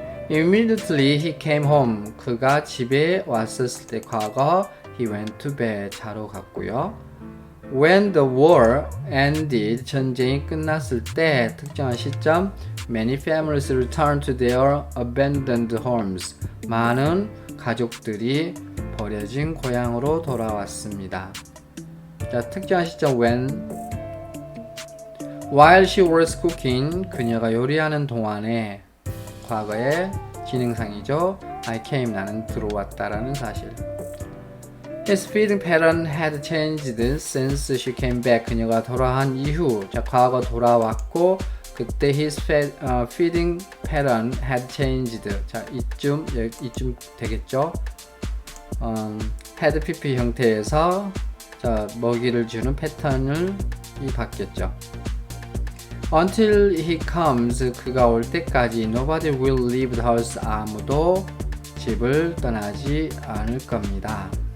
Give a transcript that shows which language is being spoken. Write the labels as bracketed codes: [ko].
[en] Immediately he came home. [ko] 그가 집에 왔었을 때 과거 [en] he went to bed. [ko] 자러 갔고요. [en] When the war ended, [ko] 전쟁이 끝났을 때 특정한 시점, [en] many families returned to their abandoned homes. [ko] 많은 가족들이 버려진 고향으로 돌아왔습니다. 자, 특정한 시점 [en] when while she was cooking, [ko] 그녀가 요리하는 동안에 과거의 진행상이죠. [en] I came, [ko] 나는 들어왔다라는 사실. [en] His feeding pattern had changed since she came back. [ko] 그녀가 돌아온 이후, 자, 과거 돌아왔고 그때 [en] his feeding pattern had changed. [ko] 자, 이쯤 되겠죠. had pp 형태에서 자, 먹이를 주는 패턴을 바뀌었죠. [en] Until he comes, [ko] 그가 올 때까지 [en] nobody will leave the house. [ko] 아무도 집을 떠나지 않을 겁니다.